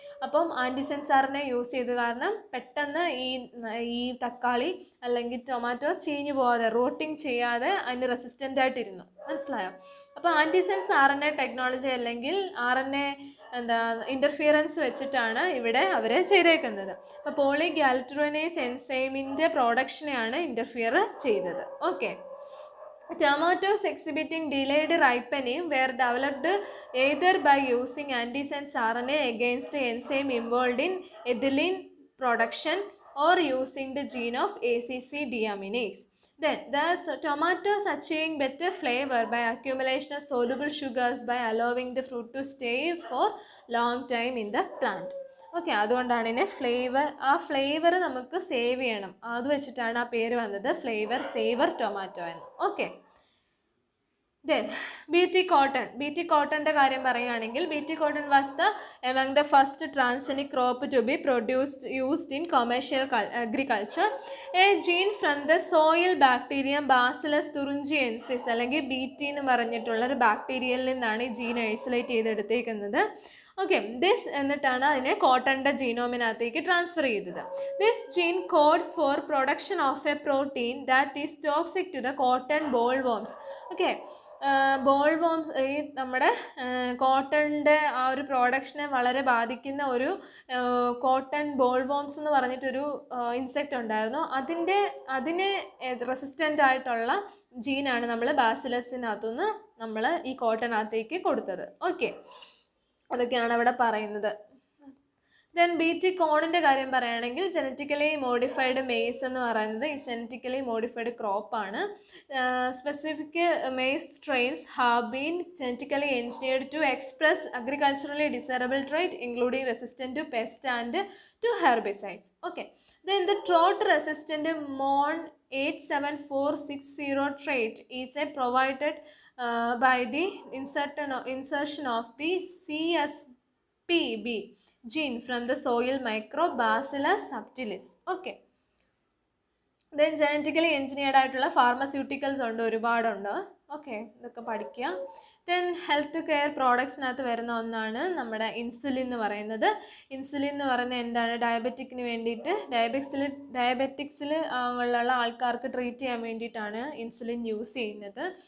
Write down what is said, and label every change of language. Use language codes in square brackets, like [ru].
[ml] അപ്പം ആൻറ്റിസെൻസ് RNA use ചെയ്ത് കാരണം പെട്ടെന്ന് ഈ തക്കാളി അല്ലെങ്കിൽ ടൊമാറ്റോ ചീഞ്ഞു പോകാതെ റോട്ടിങ് ചെയ്യാതെ അതിന് റെസിസ്റ്റൻ്റ് ആയിട്ടിരുന്നു. മനസ്സിലായോ? അപ്പോൾ ആൻറ്റിസെൻസ് RNA ടെക്നോളജി അല്ലെങ്കിൽ RNA ഇൻ്റർഫിയറൻസ് വെച്ചിട്ടാണ് ഇവിടെ അവർ ചെയ്തേക്കുന്നത്. അപ്പോൾ പോളിഗാലറ്റുറോനേസ് എൻസൈമിൻ്റെ പ്രൊഡക്ഷനെയാണ് ഇൻ്റർഫിയർ ചെയ്തത്. [en] Okay, tomatoes exhibiting delayed ripening were developed either by using antisense RNA against enzyme involved in ethylene production or using the gene of ACC deaminase. Then the tomatoes achieving better flavor by accumulation of soluble sugars by allowing the fruit to stay for long time in the plant. [ml] Okay, അതുകൊണ്ടാണ് ഇതിനെ flavour നമുക്ക് save ചെയ്യണം, അത് വെച്ചിട്ടാണ് ആ പേര് വന്നത് flavour saver tomato എന്ന്. [en] Okay, then BT കോട്ടൻ്റെ കാര്യം പറയുകയാണെങ്കിൽ BT cotton was among the first transgenic crop to be used in commercial agriculture. [ml] A gene from the soil bacterium Bacillus thuringiensis അല്ലെങ്കിൽ BT എന്ന് പറഞ്ഞിട്ടുള്ള ഒരു ബാക്ടീരിയയിൽ നിന്നാണ് ഈ ജീൻ ഐസൊലേറ്റ് ചെയ്തെടുത്തേക്കുന്നത്. ഓക്കെ, ദിസ് എന്നിട്ടാണ് അതിനെ കോട്ടൻ്റെ ജീനോമിനകത്തേക്ക് ട്രാൻസ്ഫർ ചെയ്തത്. [en] This gene codes for production of a protein that is toxic to the cotton boll worms. Okay, [ml] ball worms ഈ നമ്മുടെ കോട്ടണിൻ്റെ ആ ഒരു പ്രോഡക്ഷനെ വളരെ ബാധിക്കുന്ന ഒരു കോട്ടൺ ബോൾ വോംസ് എന്ന് പറഞ്ഞിട്ടൊരു ഇൻസെക്റ്റ് ഉണ്ടായിരുന്നു. അതിനെ റെസിസ്റ്റൻ്റ് ആയിട്ടുള്ള ജീനാണ് നമ്മൾ ബാസിലസിനകത്തുനിന്ന് നമ്മൾ ഈ കോട്ടനകത്തേക്ക് കൊടുത്തത്. ഓക്കെ, അതൊക്കെയാണ് അവിടെ പറയുന്നത്. ദെൻ BT കോണിൻ്റെ കാര്യം പറയുകയാണെങ്കിൽ ജനറ്റിക്കലി മോഡിഫൈഡ് മെയ്സ് എന്ന് പറയുന്നത് ഈ genetically modified ക്രോപ്പാണ്. [en] Specific maize strains have been genetically engineered to express agriculturally desirable trait including resistant to pest and to herbicides. Okay, then the drought resistant MON 87460 trait is provided by the insertion of the CSPB gene from the soil microbe Bacillus subtilis. [ml] Okay, then genetically engineered ആയിട്ടുള്ള pharmaceuticals ഉണ്ട്, ഒരുപാടുണ്ട്. Okay, ഇതൊക്കെ പഠിക്കുക. Then health care പ്രോഡക്ട്സിനകത്ത് വരുന്ന ഒന്നാണ് നമ്മുടെ insulin എന്ന് പറയുന്നത്. ഇൻസുലിൻ എന്ന് പറയുന്നത് എന്താണ്? ഡയബറ്റിക്കിന് വേണ്ടിയിട്ട് ഡയബറ്റിക്സിൽ ഉള്ള ആൾക്കാർക്ക് ട്രീറ്റ് ചെയ്യാൻ വേണ്ടിയിട്ടാണ് ഇൻസുലിൻ യൂസ് ചെയ്യുന്നത്.